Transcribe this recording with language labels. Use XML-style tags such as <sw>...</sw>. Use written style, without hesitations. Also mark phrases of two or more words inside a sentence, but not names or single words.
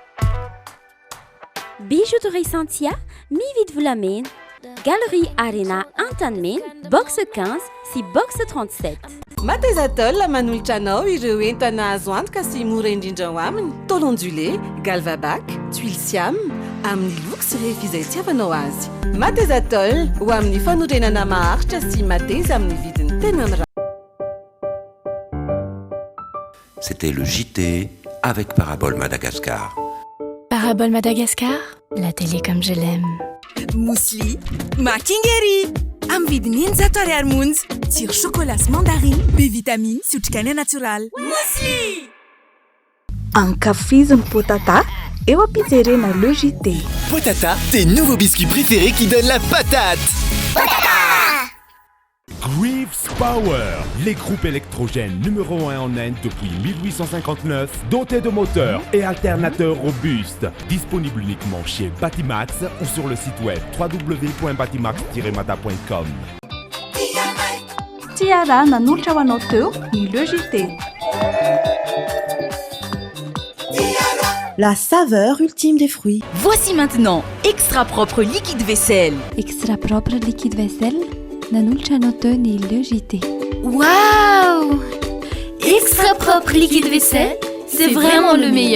<mg>Bijouterie Santia, Mi-Vite Voulamène, Galerie Arena Antanmen, box 15, si box 37. Matezatol manolotra anao ireo entana azo antoka sy mora indrindra ho aminy,</mg> <fr>tôle ondulé,</fr> <mg>galvabac,</mg> <fr>tuile siam,</fr> <mg>amin'ny loko sy rehefa izay itiavanao azy. Matezatol ho amin'ny fanorenana maharitra sy mateza amin'ny vidiny tena mirary.</mg> <fr>C'était le JT avec Parabole Madagascar. Parabole Madagascar, la télé comme je l'aime.</fr> <mg>Mousli, Makingeri, am vidiny 20 ariary monja, tsiro chocolat sy mandarine, be vitamine sy otrikaina natural. Mousli! Ankafiziny Potata, eo ampijerena le JT.</mg> <fr>Potata, tes nouveaux biscuits préférés qui donnent la patate. Potata! Greaves Power, les groupes électrogènes numéro 1 en Inde depuis 1859, dotés de moteurs et alternateurs robustes. Disponible uniquement chez Batimax ou sur le site web www.batimax-mata.com.</fr> <mg>Tiara nanolotra ho anao teo ny Le JT.</mg> <fr>La saveur ultime des fruits. Voici maintenant Extra Propre Liquide Vaisselle. Extra Propre Liquide Vaisselle,</fr> <mg>nanolotra anao teo ny Le JT. Waouh!</mg> <fr>Extra Propre Liquide Vaisselle, c'est vraiment le meilleur.</fr>